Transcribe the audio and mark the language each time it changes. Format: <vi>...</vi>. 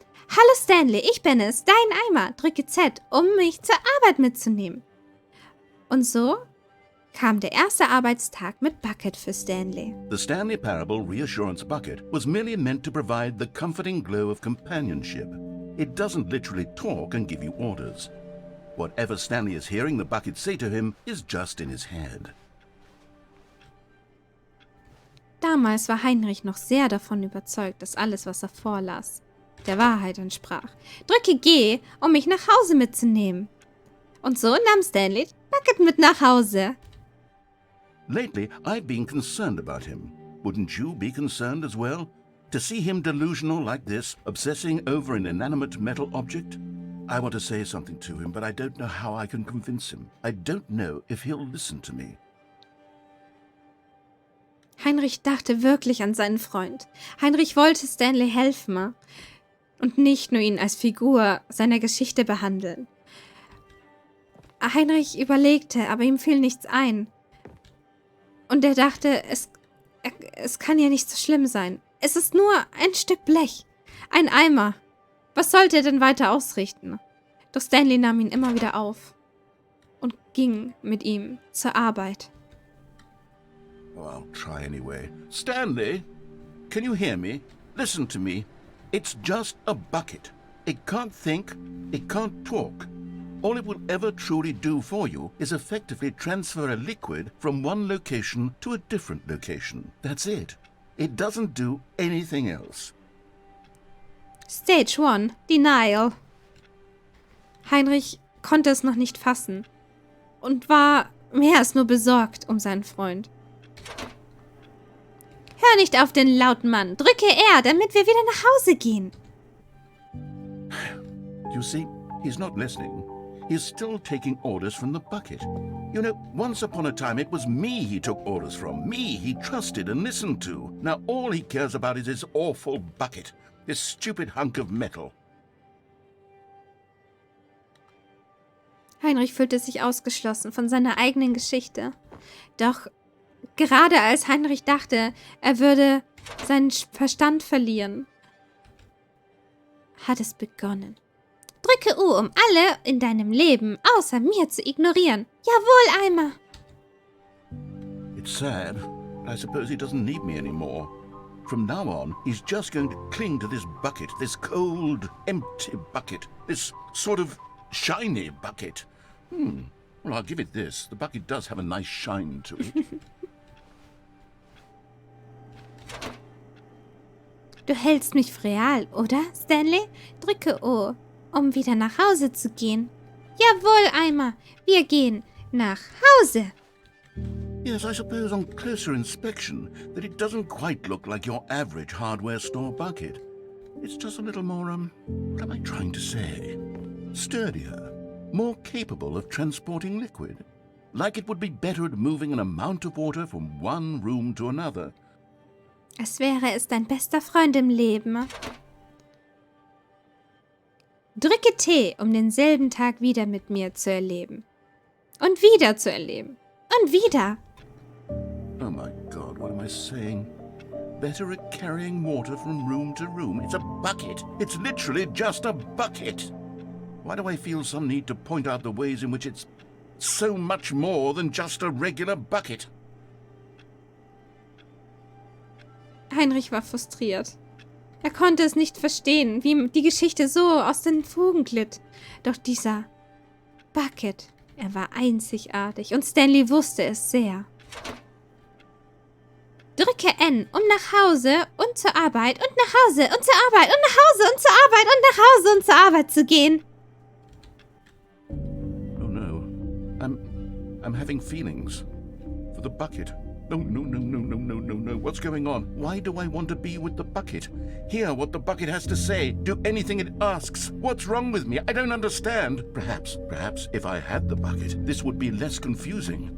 <de>Hallo Stanley, ich bin es, dein Eimer. Drücke Z, um mich zur Arbeit mitzunehmen. Und so kam der erste Arbeitstag mit Bucket für Stanley.</de> <en>The Stanley Parable Reassurance Bucket was merely meant to provide the comforting glow of companionship. It doesn't literally talk and give you orders. Whatever Stanley is hearing the bucket say to him is just in his head.</en> <de>Damals war Heinrich noch sehr davon überzeugt, dass alles, was er vorlas, der Wahrheit entsprach. Drücke G, um mich nach Hause mitzunehmen. Und so nahm Stanley Bucket mit nach Hause.</de> <en>Lately, I've been concerned about him. Wouldn't you be concerned as well? To see him delusional like this, obsessing over an inanimate metal object? I want to say something to him, but I don't know how I can convince him. I don't know if he'll listen to me.</en> <de>Heinrich dachte wirklich an seinen Freund. Heinrich wollte Stanley helfen und nicht nur ihn als Figur seiner Geschichte behandeln. Heinrich überlegte, aber ihm fiel nichts ein. Und er dachte, es kann ja nicht so schlimm sein. Es ist nur ein Stück Blech, ein Eimer. Was sollte er denn weiter ausrichten? Doch Stanley nahm ihn immer wieder auf und ging mit ihm zur Arbeit.</de> <en>Oh, I'll try anyway. Stanley, can you hear me? Listen to me. It's just a bucket. It can't think, it can't talk. All it will ever truly do for you is effectively transfer a liquid from one location to a different location. That's it. It doesn't do anything else. Stage 1, Denial.</en> <de>Heinrich konnte es noch nicht fassen und war mehr als nur besorgt um seinen Freund. Hör nicht auf den lauten Mann. Drücke R, damit wir wieder nach Hause gehen.</de> <en>You see, he's not listening. He's still taking orders from the bucket. You know, once upon a time it was me he took orders from. Me he trusted and listened to. Now all he cares about is his awful bucket. This stupid hunk of metal.</en> <de>Heinrich fühlte sich ausgeschlossen von seiner eigenen Geschichte. Doch gerade als Heinrich dachte, er würde seinen Verstand verlieren, hat es begonnen. Drücke U, um alle in deinem Leben außer mir zu ignorieren. Jawohl, Eimer.</de> <en>It's sad, but I suppose he doesn't need me anymore. From now on, he's just going to cling to this bucket, this cold, empty bucket, this sort of shiny bucket. Well, I'll give it this. The bucket does have a nice shine to it.</en> <de>Du hältst mich für real, oder, Stanley? Drücke O, um wieder nach Hause zu gehen. Jawohl, Eimer. Wir gehen. nach Hause.</de> <en>Yes, I suppose on closer inspection that it doesn't quite look like your average hardware store bucket. It's just a little more, what am I trying to say? Sturdier, more capable of transporting liquid. Like it would be better at moving an amount of water from one room to another.</en> <de>Als wäre es dein bester Freund im Leben. Drücke T, um denselben Tag wieder mit mir zu erleben. Und wieder zu erleben. Und wieder.</de> <en>Oh my God, what am I saying? Better at carrying water from room to room. It's a bucket. It's literally just a bucket. Why do I feel some need to point out the ways in which it's so much more than just a regular bucket?</en> <de>Heinrich war frustriert. Er konnte es nicht verstehen, wie die Geschichte so aus den Fugen glitt. Doch dieser Bucket, er war einzigartig und Stanley wusste es sehr. Drücke N, um nach Hause und zur Arbeit und nach Hause und zur Arbeit und nach Hause und zur Arbeit und nach Hause und zur Arbeit zu gehen.</de> <en>Oh no. I'm having feelings for the bucket. No. What's going on? Why do I want to be with the bucket? Hear what the bucket has to say. Do anything it asks. What's wrong with me? I don't understand. Perhaps if I had the bucket, this would be less confusing.</en>